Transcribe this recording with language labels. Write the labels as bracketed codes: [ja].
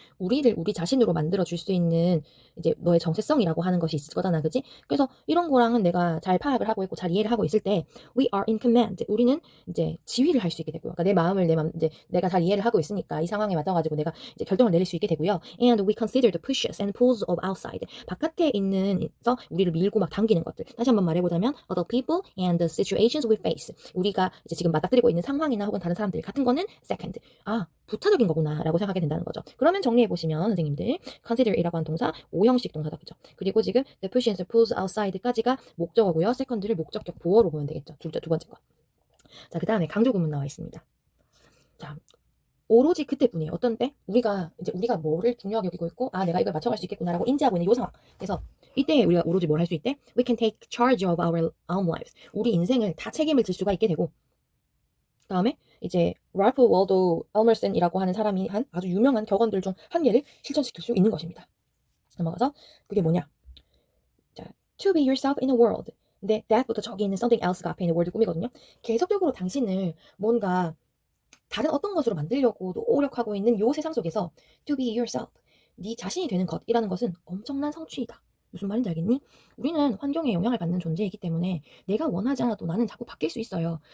[ko] 우리를 우리 자신으로 만들어줄 수 있는 이제 너의 정체성이라고 하는 것이 있을 거잖아, 그지? 그래서 이런 거랑은 내가 잘 파악을 하고 있고 잘 이해를 하고 있을 때 [en] we are in command. [ko] 우리는 이제 지휘를 할 수 있게 되고요. 그러니까 내 마음을 이제 내가 잘 이해를 하고 있으니까 이 상황에 맞아가지고 내가 이제 결정을 내릴 수 있게 되고요. [en] And we consider the pushes and pulls of outside. [ko] 바깥에 있는서 우리를 밀고 막 당기는 것들. 다시 한번 말해보자면 [en] other people and the situations we face. [ko] 우리가 이제 지금 맞닥뜨리고 있는 상황이나 혹은 다른 사람들 같은 거는 second. 부차적인 거구나라고 생각하게 된다는 거죠. 그러면 정리해보시면 선생님들 consider이라고 하는 동사 5형식 동사다. 그죠? 그리고 지금 [en] the push and pulls outside까지가 목적어고요. [ko] second를 목적격 보어로 보면 되겠죠. 두 번째 거. 자, 그 다음에 강조 구문 나와 있습니다. 자, 오로지 그때뿐이에요. 어떤 때? 우리가 뭐를 중요하게 여기고 있고 내가 이걸 맞춰갈 수 있겠구나라고 인지하고 있는 요 상황. 그래서 이때 우리가 오로지 뭘 할 수 있대? [en] We can take charge of our own lives. [ko] 우리 인생을 다 책임을 질 수가 있게 되고, 다음에 이제 랄프 월도 엘머슨이라고 하는 사람이 한 아주 유명한 격언들 중 한 개를 실천시킬 수 있는 것입니다. 넘어가서 그게 뭐냐? [en] 자, to be yourself in the world. [ko] 근데 that부터 저기 있는 something else가 앞에 있는 word를 꾸미거든요. 계속적으로 당신을 뭔가 다른 어떤 것으로 만들려고 노력하고 있는 요 세상 속에서 [en] to be yourself, [ko] 네 자신이 되는 것이라는 것은 엄청난 성취이다. 무슨 말인지 알겠니? 우리는 환경에 영향을 받는 존재이기 때문에 내가 원하지 않아도 나는 자꾸 바뀔 수 있어요.